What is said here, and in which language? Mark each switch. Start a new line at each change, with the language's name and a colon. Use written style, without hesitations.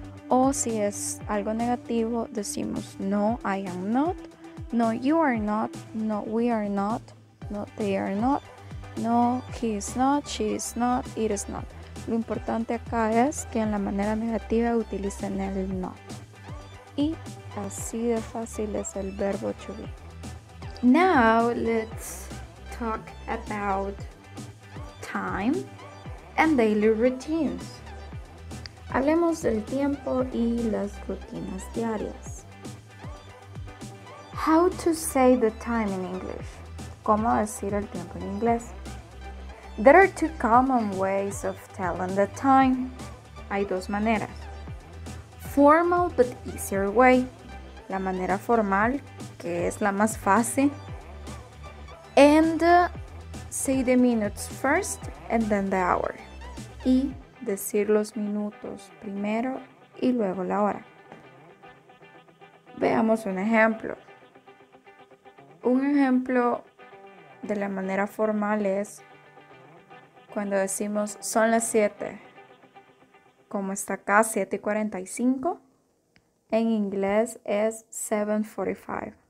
Spanish: O si es algo negativo decimos
English: no, I am not, no, you are not, no, we are not, no, they are not, no, he is not, she is not, it is not.
Spanish: Lo importante acá es que en la manera negativa utilicen el not. Y así de fácil es el verbo to be.
English: Now let's talk about time and daily routines.
Spanish: Hablemos del tiempo y las rutinas diarias.
English: How to say the time in English.
Spanish: ¿Cómo decir el tiempo en inglés?
English: There are two common ways of telling the time.
Spanish: Hay dos maneras.
English: Formal but easier way.
Spanish: La manera formal, que es la más fácil.
English: And say the minutes first and then the hour.
Spanish: Y decir los minutos primero y luego la hora. Veamos un ejemplo. Un ejemplo de la manera formal es cuando decimos son las 7, como está acá 7:45, en inglés es 7:45.